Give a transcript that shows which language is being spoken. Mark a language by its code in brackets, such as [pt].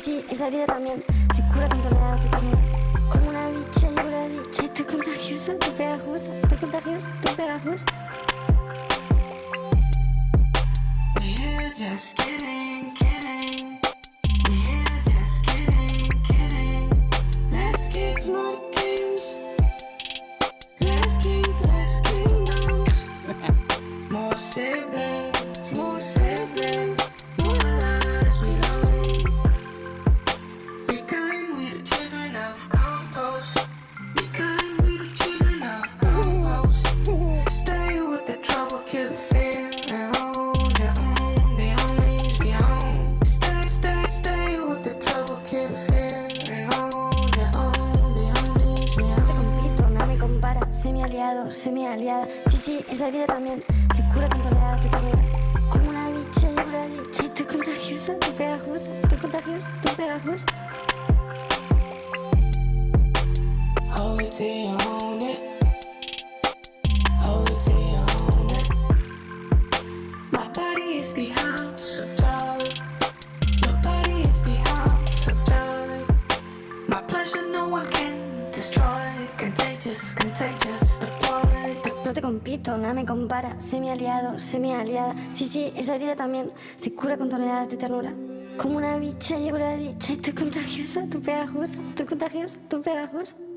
[es] esa herida también se cura con toneladas de ternura. Como una bicha llevo la dicha y estoy contagiosa, estoy pegajosa, estoy contagiosa, estoy pegajosa. [en] We're just kidding, kidding. We're just kidding, kidding. Let's keep smoking. Let's keep kingdoms. More siblings, more siblings. More lives we own. Be kind, we the children of compost. Be kind, we the children of compost. Stay with the trouble, kill the fear, and hold your own. Be homies, be home. Stay with the trouble, kill the fear, and hold your own. Be homies, be [es] No te [en] home. [es] compito, nada me compara, semi aliado, semi aliada. Sí, esa herida también se cura con toneladas de ternura. Como una bicha llevo la dicha y estoy contagiosa, estoy pegajosa, estoy contagiosa, estoy pegajosa. [en] Hold it till you own it. Hold it till you own it. My body is the house of joy. Your body is the house of joy. My pleasure no one can destroy. Contagious, contagious, deploy. [es] No te compito, nada me compara, semi aliado, semi aliada. Sí, esa herida también se cura con toneladas de ternura. Como una bicha llevo la dicha y estoy contagiosa, estoy pegajosa, estoy contagiosa, estoy pegajosa.